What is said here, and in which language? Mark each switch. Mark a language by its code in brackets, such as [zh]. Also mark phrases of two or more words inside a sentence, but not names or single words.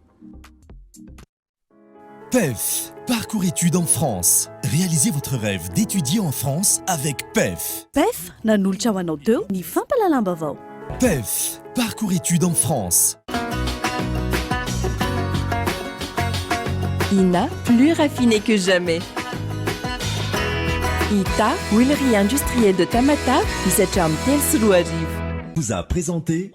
[fr] PEF, parcours études en France. Réalisez votre rêve d'étudier en France avec PEF. [mg] PEF nanolotra ho anao teo ny fampalalamba vao. [fr] PEF, parcours études en France. INA, plus raffiné que jamais. Ita, huilerie industrielle de Tamatave, Isacham Telsuluariv. Vous a présenté